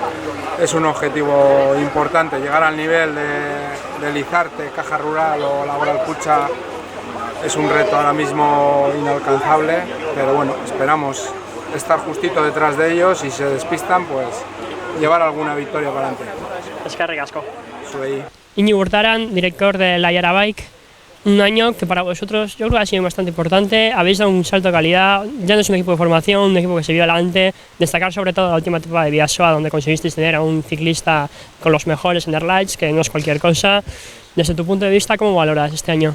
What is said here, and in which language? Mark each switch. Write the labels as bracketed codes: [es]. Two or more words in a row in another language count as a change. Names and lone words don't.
[es] es un objetivo importante, llegar al nivel de Lizarte, Caja Rural o Laboral Cucha es un reto ahora mismo inalcanzable, pero bueno, esperamos estar justito detrás de ellos y si se despistan, pues llevar alguna victoria para adelante. [eu] Eskerrik asko. Zuei. [es] Iñigo Hurtaran, director de la Yara Bike. Un año que para vosotros yo creo que ha sido bastante importante, habéis dado un salto de calidad, ya no es un equipo de formación, un equipo que se vio adelante, destacar sobre todo la última etapa de Bidasoa donde conseguisteis tener a un ciclista con los mejores en Lights, que no es cualquier cosa. Desde tu punto de vista, ¿cómo valoras este año?